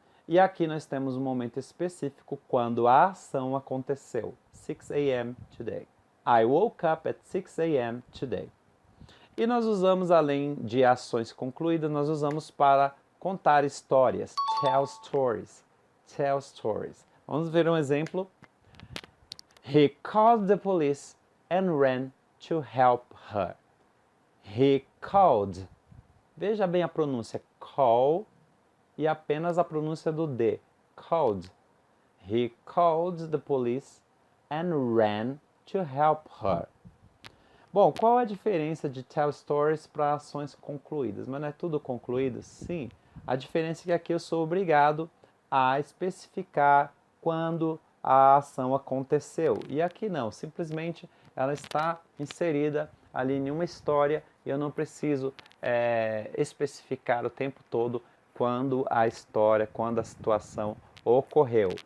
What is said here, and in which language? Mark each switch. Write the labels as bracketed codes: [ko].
[pt] E aqui nós temos um momento específico quando a ação aconteceu. [en] 6 a.m. today. I woke up at 6 a.m. today. [pt] E nós usamos, além de ações concluídas, nós usamos para contar histórias. [en] Tell stories. Tell stories. [pt] Vamos ver um exemplo. [en] He called the police and ran to help her. He called. [pt] Veja bem a pronúncia. Call e apenas a pronúncia do D. [en] Called. He called the police and ran to help her. [pt] Bom, qual a diferença de tell stories para ações concluídas? Mas não é tudo concluído? Sim. A diferença é que aqui eu sou obrigado a especificar quando a ação aconteceu. E aqui não, simplesmente ela está inserida ali em uma história e eu não preciso especificar o tempo todo quando a história, quando a situação ocorreu.